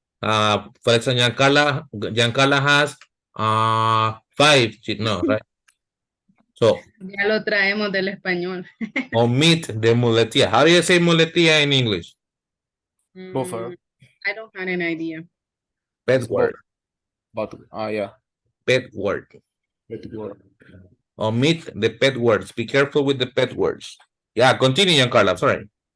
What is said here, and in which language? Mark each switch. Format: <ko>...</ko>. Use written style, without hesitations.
<en>For example, Giancarla has 5. No, right? So,</en> <es>Ya lo traemos del español.</es> <en>omit the muletilla. How do you say muletilla in English? Buffer. I don't have an idea. Pet word. But yeah. Pet word. Pet word. Omit the pet words. Be careful with the pet words. Yeah, continue, Giancarla. Sorry.</en>